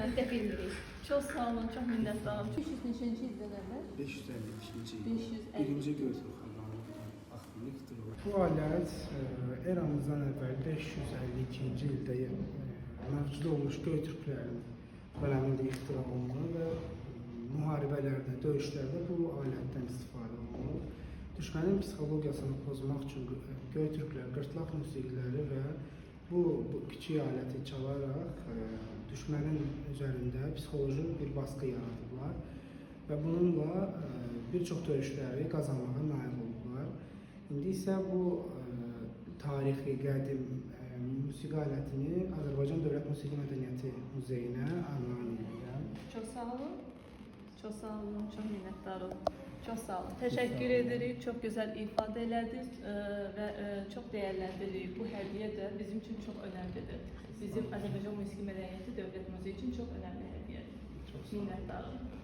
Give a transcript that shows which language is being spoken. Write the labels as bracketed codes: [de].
[az] Bilmirik. [tr] Çok sağ olun, çok minnettarım. [az] 500-neçinci ildən əvvəl? 552-ci 550. birinci Göytürk xanlığı ixtiro. Bu alət eramızdan əvvəl 552-ci ildə mövcud olmuş Göytürklərin dövründə ixtira olunur və müharibələrdə, döyüşlərdə bu alətdən istifadə olunur. Düşmənin psixologiyasını pozmaq üçün Göytürklər qırtlaq musiqiləri və bu kiçik aləti çalaraq düşmənin üzərində psixoloji bir baskı yaradıblar və bununla bir çox döyüşləri qazanmağa nail oldular. İndi isə bu tarixi, qədim musiqi alətini Azərbaycan Dövlət Musiqi Mədəniyyəti Muzeyinə armağan edirəm. [tr] Çok sağ olun. Çok sağ olun, çok minnettarım. Çok sağ olun. Teşekkür ederim. Çok güzel ifade edildiniz ve çok değerlendiririk. Bu hediye de bizim için çok önemlidir. Bizim Azərbaycan Musiqi Mədəniyyəti Dövlət Muzeyi için çok önemli hediye. Minnettarım.